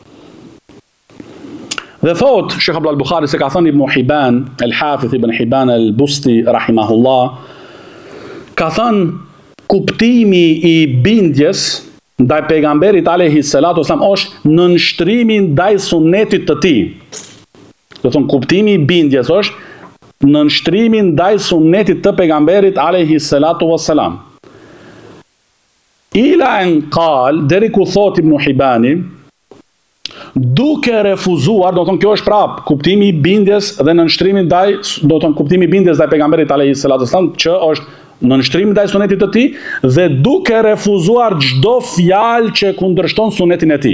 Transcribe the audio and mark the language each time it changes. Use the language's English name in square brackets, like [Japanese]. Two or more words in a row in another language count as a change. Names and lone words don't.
[Albanian] Dhe thot Sheikh Abdul Bukhari se ka thënë Ibn Hibban, el-Hafidh Ibn Hibban el-Busti rahimahullah, ka thënë kuptimi i bindjes ndaj pejgamberit [Arabic] عليه الصلاة والسلام [Albanian] është nënshtrimi ndaj sunetit të tij. Do thonë kuptimi i bindjes është nënshtrimi ndaj sunetit të pejgamberit [Arabic] عليه الصلاة والسلام. إلى أن قال, [Albanian] deri ku thot Ibn Hibani, duke refuzuar, do të thonë kjo është prap kuptimi i bindjes dhe nënshtrimi ndaj, do të thonë kuptimi i bindjes ndaj pejgamberit [Arabic] عليه الصلاة والسلام, [Albanian] që është nënshtrim ndaj sunetit të tij dhe duke refuzuar çdo fjalë që kundërshton sunetin e tij.